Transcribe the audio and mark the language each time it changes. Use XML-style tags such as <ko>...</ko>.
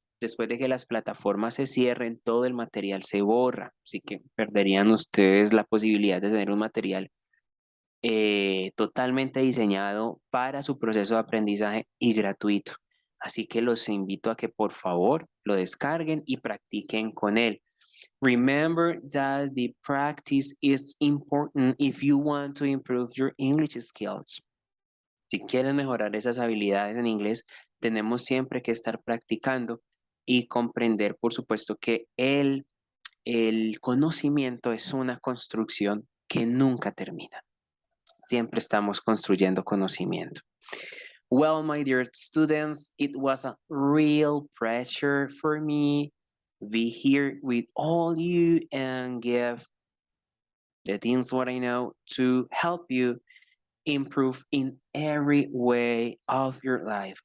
<es>Después de que las plataformas se cierren, todo el material se borra. Así que perderían ustedes la posibilidad de tener un material totalmente diseñado para su proceso de aprendizaje y gratuito. Así que los invito a que por favor lo descarguen y practiquen con él.</es> <en>Remember that the practice is important if you want to improve your English skills.</en> <es>Si quieren mejorar esas habilidades en inglés, tenemos siempre que estar practicando y comprender, por supuesto, que el conocimiento es una construcción que nunca termina. Siempre estamos construyendo conocimiento.</es> <en>Well, my dear students, it was a real pleasure for me be here with all you and give the things what I know to help you improve in every way of your life.</en>